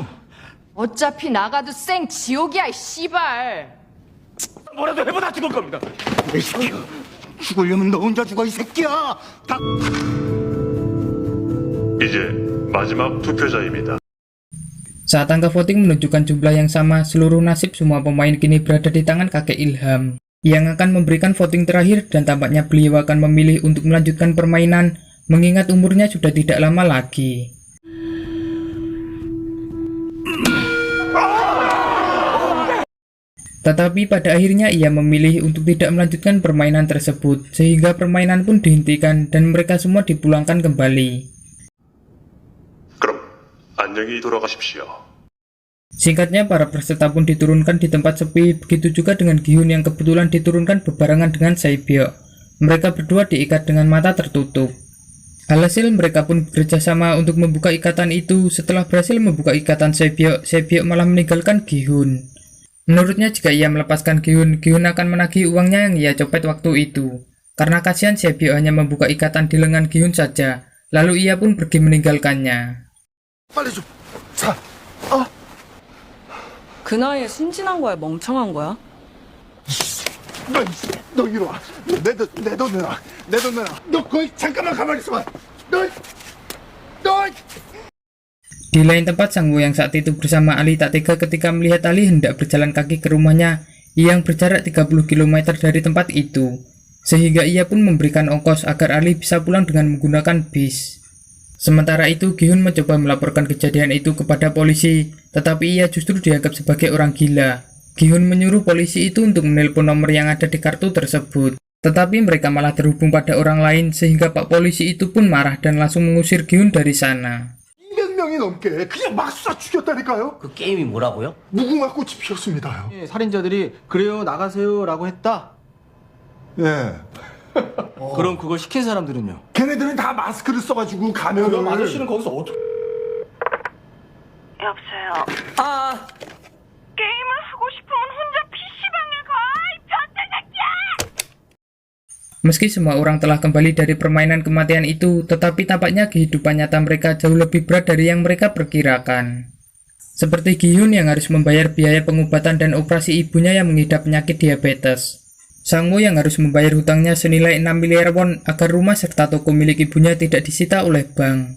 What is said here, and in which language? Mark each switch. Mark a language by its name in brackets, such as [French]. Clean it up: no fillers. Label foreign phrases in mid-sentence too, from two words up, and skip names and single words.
[Korean] 어차피 나가도 생 지옥이야, 이 씨발. 뭐라도 해보다 죽을 겁니다. 이 새끼야. 죽으려면 너 혼자 죽어, 이 새끼야. 이제 마지막 투표자입니다. [Indonesian] Saat angka voting menunjukkan jumlah yang sama, seluruh nasib semua pemain kini berada di tangan kakek Ilham yang akan memberikan voting terakhir, dan tampaknya beliau akan memilih untuk melanjutkan permainan mengingat umurnya sudah tidak lama lagi. Tetapi pada akhirnya ia memilih untuk tidak melanjutkan permainan tersebut, sehingga permainan pun dihentikan dan mereka semua dipulangkan kembali. [Korean] 그럼 안녕히 돌아가십시오. [Indonesian] Singkatnya, para peserta pun diturunkan di tempat sepi, begitu juga dengan Gi-hun yang kebetulan diturunkan bebarengan dengan Sae-byeok. Mereka berdua diikat dengan mata tertutup. Alhasil mereka pun bekerja sama untuk membuka ikatan itu. Setelah berhasil membuka ikatan Sae-byeok, Sae-byeok malah meninggalkan Gi-hun. Menurutnya jika ia melepaskan Gi-hun, Gi-hun akan menagih uangnya yang ia copet waktu itu. Karena kasihan Sae-byeok hanya membuka ikatan di lengan Gi-hun saja, lalu ia pun pergi meninggalkannya. [Korean] 빨리 좀. 자. 그 나이에 순진한 거야, 멍청한 거야? 너 이리 와. 내 돈 내놔. 내 돈 내놔. 너 거기 잠깐만 가만히 있어봐. 너. [Indonesian] Di lain tempat, Sang Woo yang saat itu bersama Ali tak tega ketika melihat Ali hendak berjalan kaki ke rumahnya yang berjarak 30 km dari tempat itu, sehingga ia pun memberikan ongkos agar Ali bisa pulang dengan menggunakan bis. Sementara itu, Gi-hun mencoba melaporkan kejadian itu kepada polisi, tetapi ia justru dianggap sebagai orang gila. Gi-hun menyuruh polisi itu untuk menelpon nomor yang ada di kartu tersebut, tetapi mereka malah terhubung pada orang lain, sehingga Pak Polisi itu pun marah dan langsung mengusir Gi-hun dari sana. [Korean] 200명이 넘게 그냥 막 쏴 죽였다니까요. 그 게임이 뭐라고요? 무궁화 꽃이 피었습니다요. 예, 살인자들이 그래요 나가세요 라고 했다. 예. 그럼 그걸 시킨 사람들은요? 걔네들은 다 마스크를 써가지고 가면을. 그럼 아저씨는 거기서 어떻게? 여보세요. 아, 게임을 하고 싶으면 혼자 PC방에 가! 이 변태 새끼야! [Indonesian] Meski semua orang telah kembali dari permainan kematian itu, tetapi tampaknya kehidupan nyata mereka jauh lebih berat dari yang mereka perkirakan. Seperti Gi-hun yang harus membayar biaya pengobatan dan operasi ibunya yang mengidap penyakit diabetes. Sang Woo yang harus membayar hutangnya senilai 6 miliar won agar rumah serta toko milik ibunya tidak disita oleh bank.